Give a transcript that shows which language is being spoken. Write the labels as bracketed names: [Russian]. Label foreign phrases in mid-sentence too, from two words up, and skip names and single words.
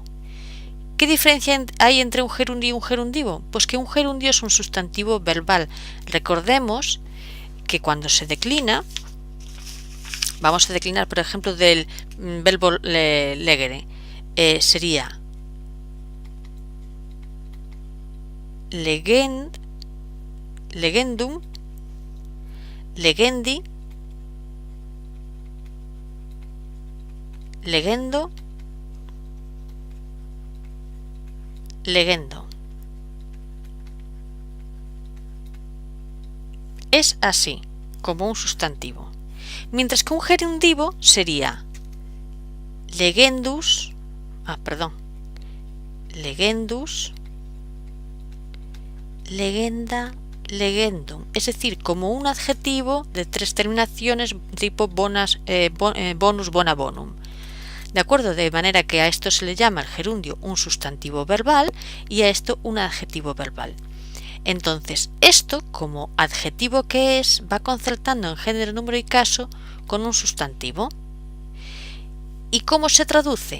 [Spanish] ¿Qué diferencia hay entre un gerundio y un gerundivo? Pues que un gerundio es un sustantivo verbal. Recordemos que cuando se declina, vamos a declinar, por ejemplo, del verbo legere, sería [Latin] legendum, legendi, legendo, legendo. [Spanish] Es así, como un sustantivo. Mientras que un gerundivo sería [Latin] legendus, legendus, legenda, legendum, [Spanish] es decir, como un adjetivo de 3 terminaciones tipo [Latin] bonus, bona, bonum. [Spanish] ¿De acuerdo? De manera que a esto se le llama el gerundio un sustantivo verbal y a esto un adjetivo verbal. Entonces, esto, como adjetivo que es, va concertando en género, número y caso con un sustantivo. ¿Y cómo se traduce?